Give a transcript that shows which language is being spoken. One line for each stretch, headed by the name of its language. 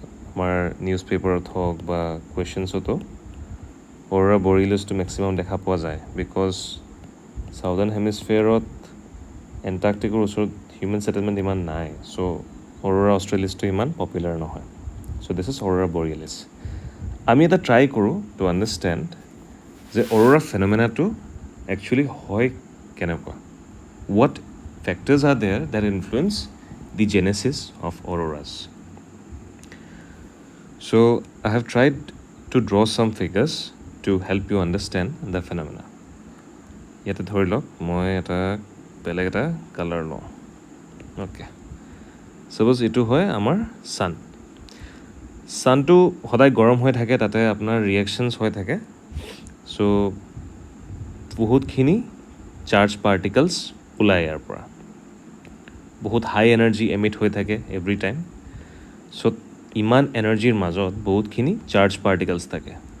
Assamese: আমাৰ নিউজ পেপাৰত হওক বা কুৱেশ্যনছতো অৰ'ৰা বৰিয়লিছটো মেক্সিমাম দেখা পোৱা যায় বিকজ ছাউদাৰ্ণ হেমিস্ফিয়াৰত এণ্টাৰ্কটিকৰ ওচৰত হিউমেন ছেটেলমেণ্ট ইমান নাই চ' অৰ'ৰা অষ্ট্ৰেলিছটো ইমান পপুলাৰ নহয় চ' দিছ ইজ অৰ'ৰা বৰিয়লিছ আমি এটা ট্ৰাই কৰোঁ টু আণ্ডাৰষ্টেণ্ড যে অৰ'ৰা ফেনমেনাটো একচুৱেলি হয় কেনেকুৱা
English: what factors are there that influence the genesis of auroras. So I have tried to draw some figures to help you understand the phenomena.
Assamese: ইয়াতে ধৰি লওক মই এটা বেলেগ এটা কালাৰ লওঁ অ'কে ছাপ'জ এইটো হয় আমাৰ ছানটো সদায় গৰম হৈ থাকে তাতে আপোনাৰ ৰিয়েকশ্যনছ হৈ থাকে চ' বহুতখিনি চাৰ্জ পাৰ্টিকলছ ওলাই ইয়াৰ পৰা বহুত হাই এনাৰ্জি এমিট হৈ থাকে এভৰি টাইম চ' ইমান এনাৰ্জিৰ মাজত বহুতখিনি চাৰ্জ পাৰ্টিকলছ থাকে